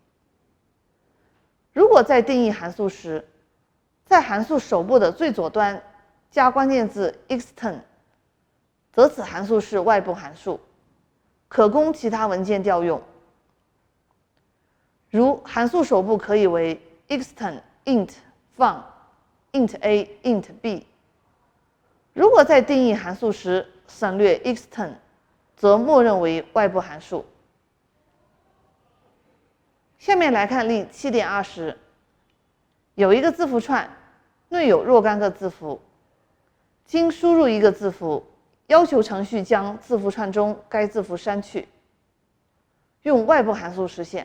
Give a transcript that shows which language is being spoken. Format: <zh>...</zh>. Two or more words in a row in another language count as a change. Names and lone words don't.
<zh>如果在定义函数时，在函数首部的最左端加关键字 extern， 则此函数是外部函数，可供其他文件调用。如函数首部可以为</zh> <en>extern int fun int a int b。</en> <zh>如果在定义函数时省略 extern， 则默认为外部函数。下面来看例 7.20， 有一个字符串，内有若干个字符，经输入一个字符，要求程序将字符串中该字符删去，用外部函数实现。</zh>